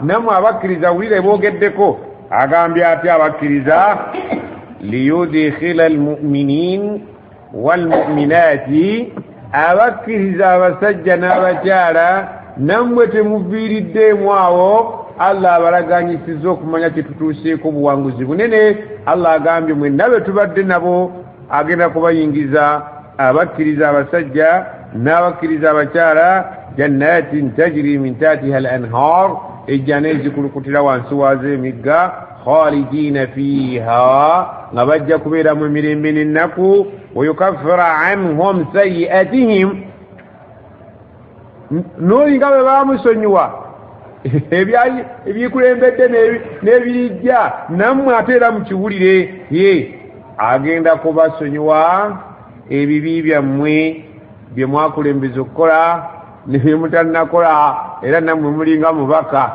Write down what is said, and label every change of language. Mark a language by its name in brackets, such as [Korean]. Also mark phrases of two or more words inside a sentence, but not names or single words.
[Ganda] Nammwe abakkiriza wulire boogeddeko, agambye ate abakkiriza [Arabic] ليدخل المؤمنين والمؤمنات, [Ganda] abakkiriza abasajja n'abakyala nammwe temuviiriddemu awo, Allah abalaganyisiza okumanya kitutuuseeko buwanguzi bunene. Allah agambye mwenna be tubadde nabo agenda kubayingiza abakkiriza abasajja n'abakkiriza abakyala [Arabic] جنات تجري من تحتها الأنهار, [Ganda] ejjana ezikulukutira wansi waazo emigga, [Arabic] خالدين فيها, [Ganda] nga bajja kubeera mu mirembe n'ennaku, [Arabic] ويكفر عنهم سيئاتهم, [Ganda] n'olinga bwe bamusonyiwa ebyikulembedde n'ebirijja, nammwe ate era mukiwulire, ye agenda kubasonyiwa ebibi byammwe bye mwakulembeza okukola ne bye mutannakola, era nammwe mulinga mubaka.